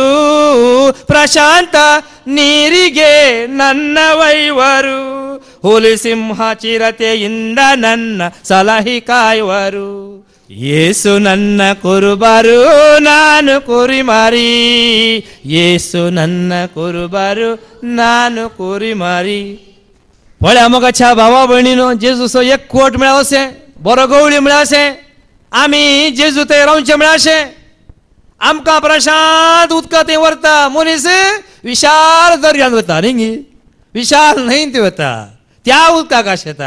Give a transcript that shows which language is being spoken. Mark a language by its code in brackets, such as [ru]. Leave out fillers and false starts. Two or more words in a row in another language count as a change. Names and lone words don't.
[kn] ಪ್ರಶಾಂತ ನೀರಿಗೆ ನನ್ನ ವೈವರು. ಹುಲಿ ಸಿಂಹ ಚಿರತೆಯಿಂದ ನನ್ನ ಸಲಹಿ ಕಾಯುವರು. ಯೇಸು ನನ್ನ ಕುರುಬರು ನಾನು ಕುರಿ ಮಾರಿ. ಯೇಸು ನನ್ನ ಕುರುಬರು ನಾನು ಕುರಿ ಮಾರಿ. [kok] पळ्या मोगाच्या भावा भयणीनो जेजूचो एक कोट मेळ्ळो अशें बरो गवळी मेळ्ळा अशें आमी जेजू थंय रावचें मेळ्ळा अशें आमकां प्रशांत उदका थंय व्हरता. मनीस विशाल दर्यान वता न्ही विशाल न्हंयत वता त्या उदकाक आशेता.